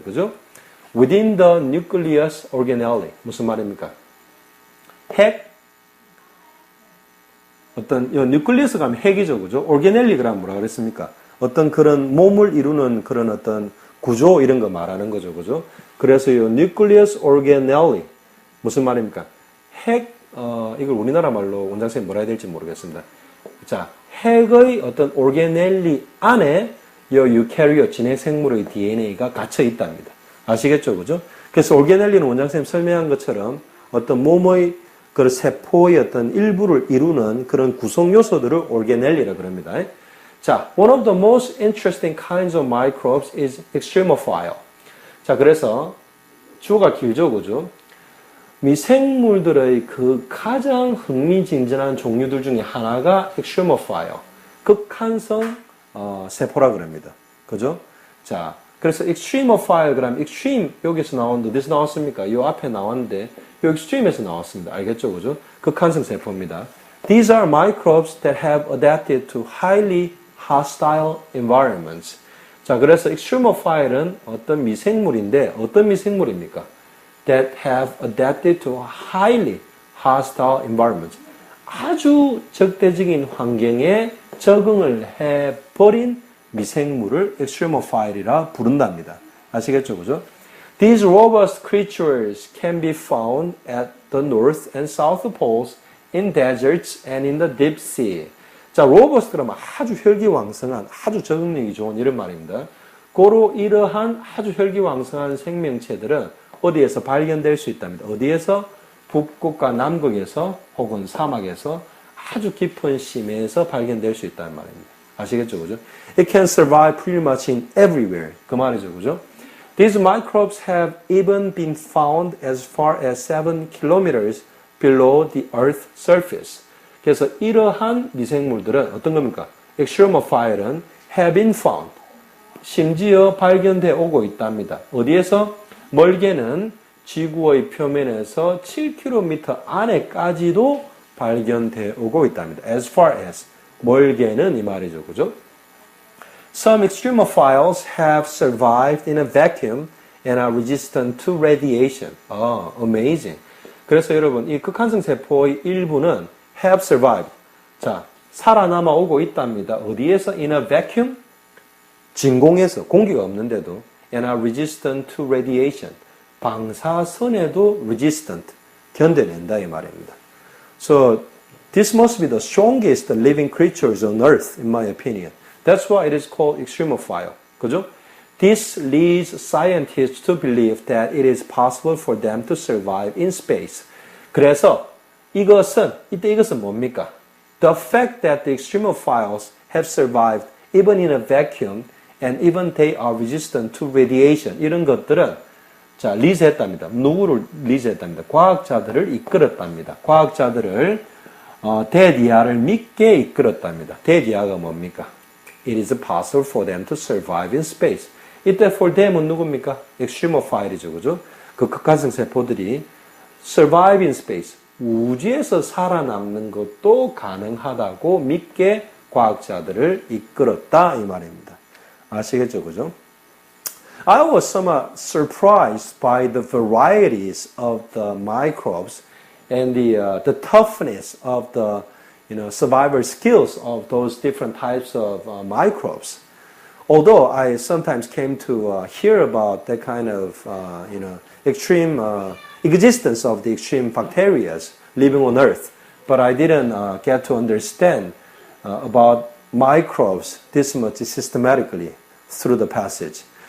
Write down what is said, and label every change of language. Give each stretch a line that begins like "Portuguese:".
Korean: 그죠?
English: Within the nucleus organelle.
Korean: 무슨 말입니까? 핵. 어떤, 요 nucleus 가면 핵이죠. 그죠? organelle 그러면 뭐라 그랬습니까? 어떤 그런 몸을 이루는 그런 어떤 구조 이런 거 말하는 거죠. 그죠? 그래서 요 nucleus organelle. 무슨 말입니까? 핵, 이걸 우리나라 말로 원장쌤이 뭐라 해야 될지 모르겠습니다. 자, 핵의 어떤 organelle 안에 이 유캐리ot 진핵생물의 DNA가 갇혀 있답니다. 아시겠죠? 그죠? 그래서 organelle는 원장쌤이 설명한 것처럼 어떤 몸의 그 세포의 어떤 일부를 이루는 그런 구성 요소들을 organelle라 그럽니다.
English: 자, one of the most interesting kinds of microbes is extremophile.
Korean: 자, 그래서 주어가 길죠, 그죠? 미생물들의 그 가장 흥미진진한 종류들 중에 하나가 extremophile, 극한성 세포라 그럽니다. 그죠? 자, 그래서 extremophile 그러면 extreme 여기서 나오는데 어디서 나왔습니까? 요 앞에 나왔는데 요 extreme에서 나왔습니다. 알겠죠, 그죠? 극한성 세포입니다.
English: These are microbes that have adapted to highly hostile environments.
Korean: 자, 그래서 extremophile은 어떤 미생물인데 어떤 미생물입니까?
English: That have adapted to highly hostile environments.
Korean: 아주 적대적인 환경에 적응을 해버린 미생물을 extremophile이라 부른답니다. 아시겠죠, 그죠?
English: These robust creatures can be found at the north and south poles in deserts and in the deep sea.
Korean: 자, robust 그러면 아주 혈기왕성한, 아주 적응력이 좋은 이런 말입니다. 고로 이러한 아주 혈기왕성한 생명체들은 어디에서 발견될 수 있답니다. 어디에서? 북극과 남극에서 혹은 사막에서 아주 깊은 심해에서 발견될 수 있다는 말입니다. 아시겠죠, 그죠?
English: It can survive pretty much in everywhere.
Korean: 그 말이죠, 그죠?
English: These microbes have even been found as far as 7 kilometers below the Earth's surface.
Korean: 그래서 이러한 미생물들은 어떤 겁니까?
English: extremophile은 have been found.
Korean: 심지어 발견돼 오고 있답니다. 어디에서? 멀게는 지구의 표면에서 7km 안에까지도 발견돼 오고 있답니다.
English: As far as.
Korean: 멀게는 이 말이죠. 그죠?
English: Some extremophiles have survived in a vacuum and are resistant to radiation. Amazing.
Korean: 그래서 여러분, 이 극한성 세포의 일부는
English: have survived.
Korean: 자, 살아남아 오고 있답니다. 어디에서?
English: In a vacuum?
Korean: 진공에서, 공기가 없는데도.
English: And are resistant to radiation.
Korean: 방사선에도
English: resistant.
Korean: 견뎌낸다 이 말입니다.
English: So, this must be the strongest living creatures on earth, in my opinion. That's why it is called extremophile.
Korean: 그죠?
English: This leads scientists to believe that it is possible for them to survive in space.
Korean: 그래서 이것은 뭡니까?
English: The fact that the extremophiles have survived even in a vacuum and even they are resistant to radiation.
Korean: 이런 것들은 자, 리드했답니다. 누구를 리드했답니다. 과학자들을 이끌었답니다. 과학자들을 대디아를 믿게 이끌었답니다. 대디아가 뭡니까?
English: It is possible for them to survive in space.
Korean: 이때 for them은 누굽니까? extremophile이죠, 그죠? 그 극한성 세포들이
English: survive in space,
Korean: 우주에서 살아남는 것도 가능하다고 믿게 과학자들을 이끌었다 이 말입니다. 아시겠죠, 그죠?
English: I was somewhat surprised by the varieties of the microbes and the toughness of the survival skills of those different types of microbes. Although I sometimes came to hear about that kind of extreme existence of the extreme bacteria living on Earth, but I didn't get to understand about microbes this much systematically through the passage.